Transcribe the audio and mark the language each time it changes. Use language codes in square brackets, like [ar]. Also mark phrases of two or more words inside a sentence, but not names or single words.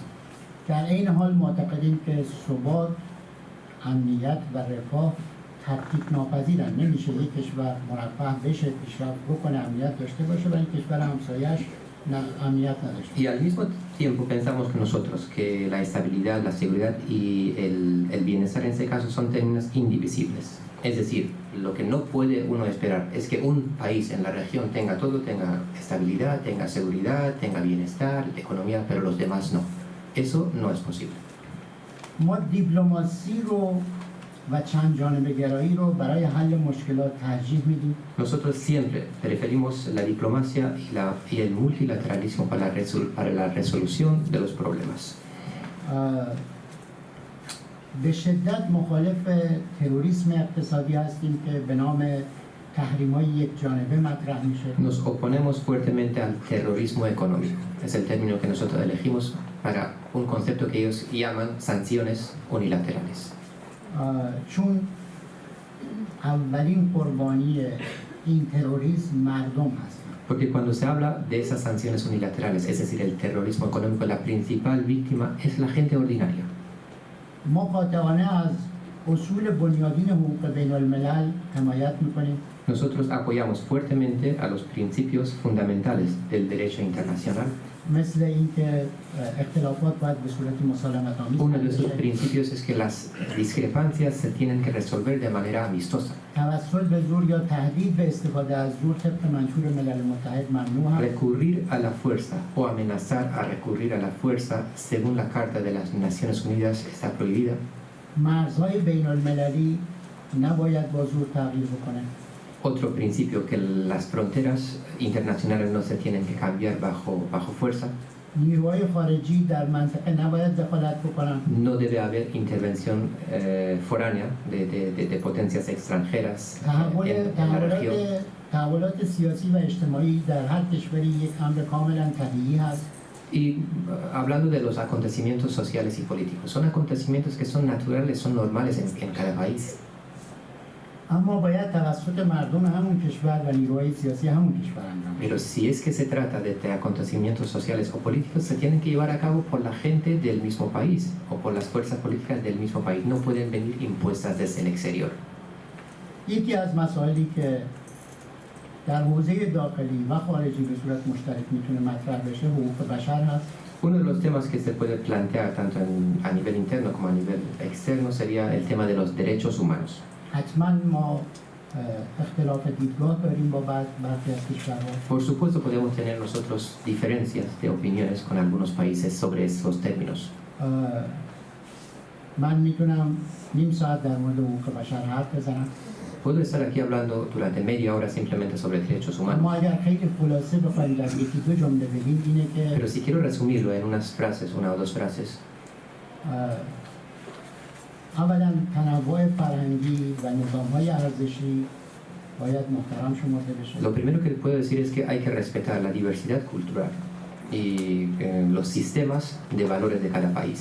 [fa] در این حال معتقدیم که ثبات، امنیت و رفاه تفکیک ناپذیرن. نمیشه یک کشور مرفه بشه، پیشرفت بکنه، امنیت داشته باشه ولی کشور همسایه‌اش امنیت نداشته. [es] Y al mismo tiempo pensamos que nosotros que la estabilidad, la seguridad y el bienestar en este caso son términos indivisibles. Es decir, lo que no puede uno esperar es que un país en la región tenga todo, tenga estabilidad, tenga seguridad, tenga bienestar, economía, pero los demás no. Eso no es posible. [fa] ما دیپلماسی رو و چند جانبه گرایی رو برای حل مشکلات ترجیح میدیم. [es] Nosotros siempre preferimos la diplomacia y el multilateralismo para la resolución de los problemas. [fa] به شدت مخالف تروریسم اقتصادی هستیم که به نام تحریم‌های یک جانبه مطرح میشه. [es] Nos oponemos fuertemente al terrorismo económico. Es el término que nosotros elegimos para un concepto que ellos llaman sanciones unilaterales. [fa] چون اولین قربانی این تروریسم مردم هستند. [es] Porque cuando se habla de esas sanciones unilaterales, es decir, el terrorismo económico, la principal víctima es la gente ordinaria. [fa] ما قاطعانه از اصول بنیادین حقوق بین الملل حمایت میکنیم. [es] Nosotros apoyamos fuertemente a los principios fundamentales del derecho internacional. [fa] مثل اینکه اختلافات باید به صورت مسالمت آمیز. [es] Uno de esos principios es que las discrepancias se tienen que resolver de manera amistosa. [fa] توسل به زور یا تهدید به استفاده از زور طبق منشور ملل متحد ممنوع است. [es] Recurrir a la fuerza o amenazar a recurrir a la fuerza según la Carta de las Naciones Unidas está prohibida. [fa] مرزهای بین المللی نباید با زور تغییر بکنه. [es] Otro principio, que las fronteras internacionales no se tienen que cambiar bajo fuerza. [fa] نیروهای خارجی در منطقه نباید دخالت بکنن. [es] No debe haber intervención foránea de potencias extranjeras en la región. [fa] تحولات سیاسی و اجتماعی در هر کشوری یک امر کاملا طبیعی هست. [es] Y hablando de los acontecimientos sociales y políticos, son acontecimientos que son naturales, son normales en cada país. [fa] اما باید توسط مردم همون کشور و نیروهای سیاسی همون کشور انجام بشه. [es] Pero si es que se trata de acontecimientos sociales o políticos, se tienen que llevar a cabo por la gente del mismo país o por las fuerzas políticas del mismo país. No pueden venir impuestas desde el exterior. [fa] یکی از مسائلی که در حوزه داخلی و خارجی به صورت مشترک میتونه مطرح بشه حقوق بشر هست. [es] Uno de los temas que se puede plantear tanto a nivel interno como a nivel externo sería el tema de los derechos humanos. [fa] حتما ما اختلاف دیدگاه داریم با برخی از کشورها. [es] Por supuesto podemos tener nosotros diferencias de opiniones con algunos países sobre estos términos. [fa] من میتونم نیم ساعت در مورد حقوق بشر حرف بزنم. [es] Puedo estar aquí hablando durante media hora simplemente sobre derechos [fa] اما [es] humanos. [fa] اگر خیلی خلاصه بخوایم در یکی دو جمله بگیم اینه که [es] Pero si quiero resumirlo en unas frases, una o dos frases, [fa] اولا تنوع فرهنگی و نظام‌های ارزشی باید محترم شمرده بشه. [es] lo primero que puedo decir es que hay que respetar la diversidad cultural y los sistemas de valores de cada país.